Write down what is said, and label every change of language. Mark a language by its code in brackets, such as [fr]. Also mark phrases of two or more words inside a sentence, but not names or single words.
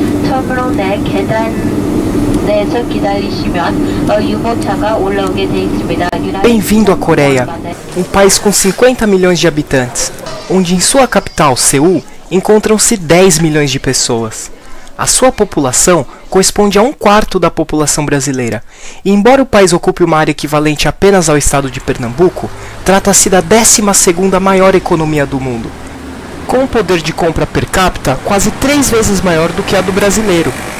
[ko] 처음으로 내 계단에서 기다리시면 유모차가 올라오게 돼 있습니다. [pt] Bem-vindo à Coreia, um país com 50 milhões de habitantes, onde em sua capital, Seul, encontram-se 10 milhões de pessoas. A sua população corresponde a 1/4 da população brasileira, e embora o país ocupe uma área equivalente apenas ao estado de Pernambuco, trata-se da 12ª maior economia do mundo, com um poder de compra per capita quase 3 vezes maior do que a do brasileiro.